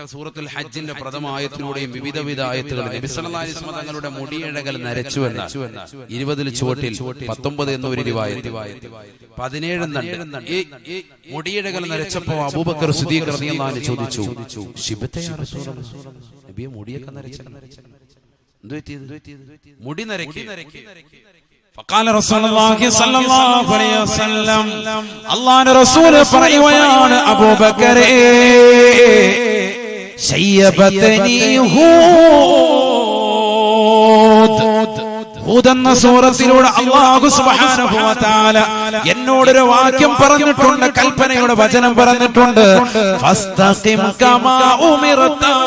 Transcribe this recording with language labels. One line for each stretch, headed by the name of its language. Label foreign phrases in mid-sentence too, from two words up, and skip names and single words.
Malayalam: സൂറത്തുൽ ഹജ്ജിന്റെ പ്രഥമ ആയത്തിലൂടെയും വിവിധ ആയത്തുകൾ നബി
Arabic: صلى الله عليه وسلم
Malayalam: തങ്ങളുടെ മുടിയിഴകൾ നരച്ചു എന്ന 20 ചുവട്ടിൽ 19 എന്നൊരു റിവായത്ത്, 17 ഈ മുടിയിഴകൾ നരച്ചപ്പോ അബൂബക്കർ സിദ്ദീഖ്
Arabic: رضي الله عنه
Malayalam: ചോദിച്ചു,
Arabic: شبت يا رسول الله,
Malayalam: നബിയെ മുടിയൊക്കെ നരച്ച മുടി നരക്കി.
Arabic: فقال رسول الله صلى الله عليه وسلم,
Malayalam: അല്ലാഹുവിന്റെ റസൂൽ പറയുകയാണ്, അബൂബക്കറേ
Arabic: شيبتني هود
Malayalam: എന്ന സൂറത്തിലൂടെ അല്ലാഹു
Arabic: سبحانه وتعالى
Malayalam: എന്നോടൊരു വാക്യം പറഞ്ഞിട്ടുണ്ട്, കൽപ്പനയുടെ വചനം പറഞ്ഞിട്ടുണ്ട്,
Arabic: فاستقم كما أمرت.